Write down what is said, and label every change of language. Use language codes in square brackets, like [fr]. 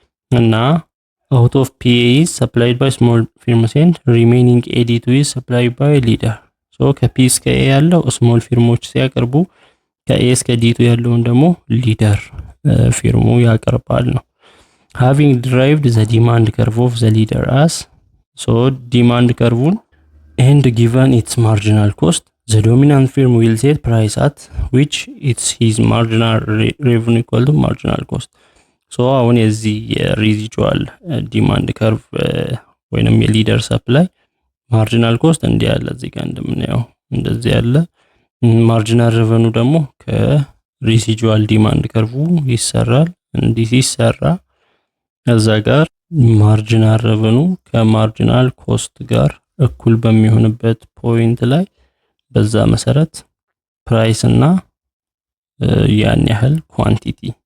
[en] እና out of PA is supplied by small firms and remaining AD2 is supplied by leader። so [am] ከP እስከ A ያለው ስሞል ፊርሞች ሲያቀርቡ ከA እስከ D2 ያለውን ደግሞ ሊደር ፊርሙ ያቀርባል ነው። [en] having derived the demand curve of the leader as so demand curve and given its marginal cost the dominant firm will set price at which it's his marginal revenue equal to marginal cost. [am] so አሁን የዚህ የሪዚጁዋል ዲማንድ ከርቭ ወይንም የሊደር ሰፕላይ ማርጂናል ኮስት እንዲህ ያለ እዚህ ጋር እንደምናየው እንደዚህ ያለ ማርጂናል ሬቨኑ ደግሞ ከሪዚጁዋል ዲማንድ ከርቭ ይሰራል። እንዲህ ሲሰራ እዛ ጋር ማርጂናል ሬቨኑ ከማርጂናል ኮስት ጋር እኩል በሚሆንበት ፖይንት ላይ በዛ መሰረት ፕራይስ እና ያን ያህል ኳንቲቲ